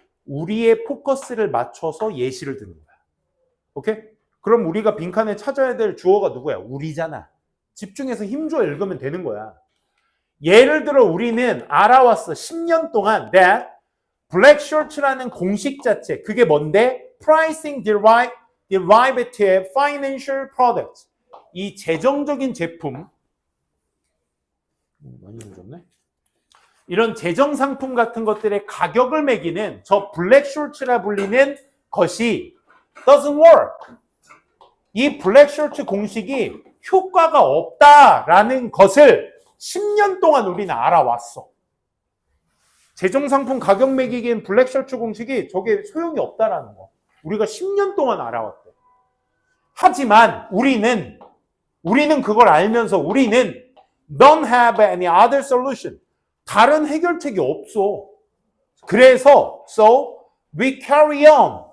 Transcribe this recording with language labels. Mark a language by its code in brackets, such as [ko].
[ko] 우리의 포커스를 맞춰서 예시를 드는 거야. 오케이? 그럼 우리가 빈칸에 찾아야 될 주어가 누구야? 우리잖아. 집중해서 힘줘 읽으면 되는 거야. 예를 들어 우리는 알아왔어. 10년 동안 [en] that black short [ko] 라는 공식 자체. 그게 뭔데? [en] Pricing derivative financial products. [ko] 이 재정적인 제품 많이 늦었네. 이런 재정 상품 같은 것들의 가격을 매기는 저 블랙 숄츠라 불리는 것이 [en] doesn't work. [ko] 이 블랙 숄츠 공식이 효과가 없다라는 것을 10년 동안 우리는 알아왔어. 재정 상품 가격 매기기엔 블랙 숄츠 공식이 저게 소용이 없다라는 거. 우리가 10년 동안 알아왔대. 하지만 우리는 그걸 알면서 우리는 [en] don't have any other solution. [ko] 다른 해결책이 없어. 그래서 [en] so we carry on.